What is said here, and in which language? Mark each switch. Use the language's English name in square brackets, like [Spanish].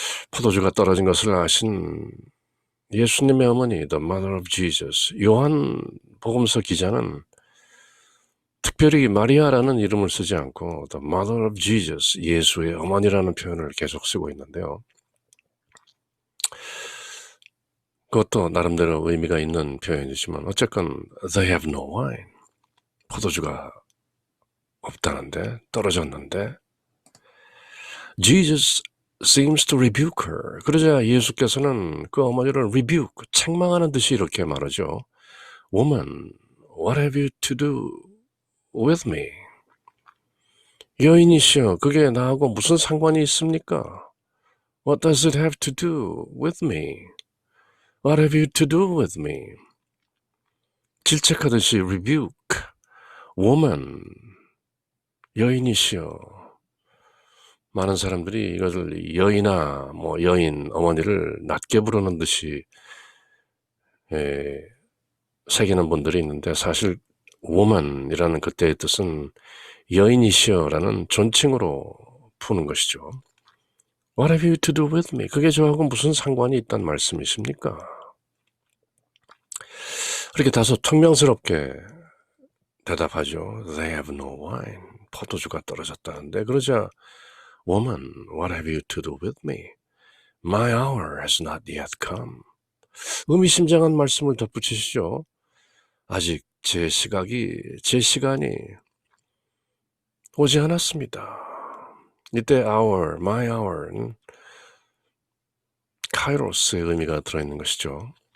[Korean] 포도주가 떨어진 것을 아신 예수님의 어머니, [English] The Mother of Jesus, [Korean] 요한 복음서 기자는 특별히 마리아라는 이름을 쓰지 않고 The Mother of Jesus, 예수의 어머니라는 표현을 계속 쓰고 있는데요. 그것도 나름대로 의미가 있는 표현이지만 어쨌건 [English] They have no wine. [Korean] 포도주가 없다는데, 떨어졌는데 [English] Jesus seems to rebuke her. [Korean] 그러자 예수께서는 그 어머니를 rebuke, 책망하는 듯이 이렇게 말하죠. [English] Woman, what have you to do with me? [Korean] 여인이시여, 그게 나하고 무슨 상관이 있습니까? [English] What does it have to do with me? What have you to do with me? [Korean] 질책하듯이 rebuke, woman, 여인이시여. 많은 사람들이 이것을 여인아, 여인, 어머니를 낮게 부르는 듯이 새기는 분들이 있는데 사실 woman이라는 그때의 뜻은 여인이시여라는 존칭으로 푸는 것이죠. [English] What have you to do with me? [Korean] 그게 저하고 무슨 상관이 있단 말씀이십니까? 그렇게 다소 퉁명스럽게 대답하죠. [English] They have no wine. [Korean] 포도주가 떨어졌다는데 그러자 [English] Woman, what have you to do with me? My hour has not yet come. [Korean] 의미심장한 말씀을 덧붙이시죠. 아직 제 시간이 오지 않았습니다. 이때 hour, my hour는 카이로스의 의미가 들어있는 것이죠.